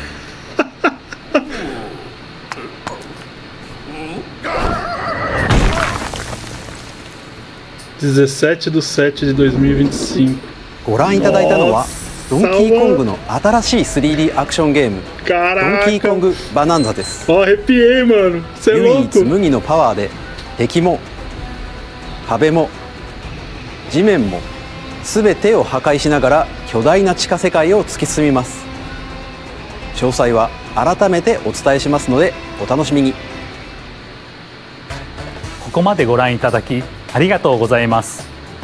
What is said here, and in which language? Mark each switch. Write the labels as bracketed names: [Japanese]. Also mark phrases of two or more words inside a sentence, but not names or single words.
[Japanese] (17/7/2025) ご覧いただいたのはドンキーコングの新しい 3D アクションゲームドンキーコングバナンザです。 [Portuguese] Arrepiei, mano. Cê é [Japanese] 唯一 [Portuguese] louco. [Japanese] 無二のパワーで敵も壁も地面も全てを破壊しながら巨大な地下世界を突き進みます。詳細は改めてお伝えしますのでお楽しみに。ここまでご覧いただきありがとうございます。